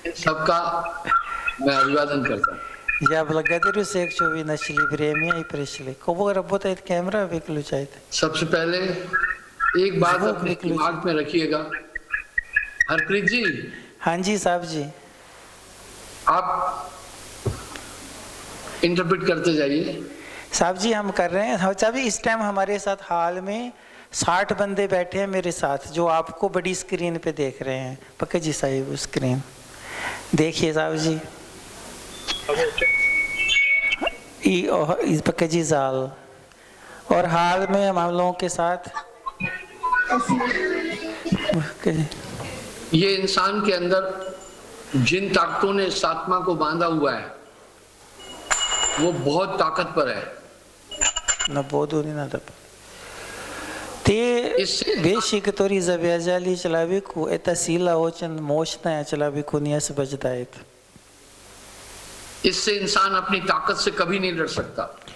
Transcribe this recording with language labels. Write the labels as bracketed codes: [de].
[hi] सबका मैं अभिवादन करता हूँ। [ru] Я благодарю всех, что вы нашли время и пришли. Кого работает камера, выключайте. [hi] सबसे पहले एक बात अपने दिमाग में रखिएगा। हरप्रीत जी। हाँ जी साहब जी। आप इंटरप्रेट करते जाइए। साहब जी हम कर रहे हैं। अभी इस टाइम हमारे साथ हाल में 60 बंदे बैठे हैं मेरे साथ, जो आपको बड़ी स्क्रीन पे देख रहे हैं। पक्का जी साहिब स्क्रीन देखिए साहब जी। इस पक्का जी जाल और हाल में हम लोगों के साथ ये इंसान के अंदर जिन ताकतों ने इस आत्मा को बांधा हुआ है वो बहुत ताकतवर है। Na bodu ni nada. [ru] Те вещи, которые завязали человеку, эта сила очень мощная, человеку не освобождает. [hi] इससे इंसान अपनी ताकत से कभी नहीं लड़ सकता।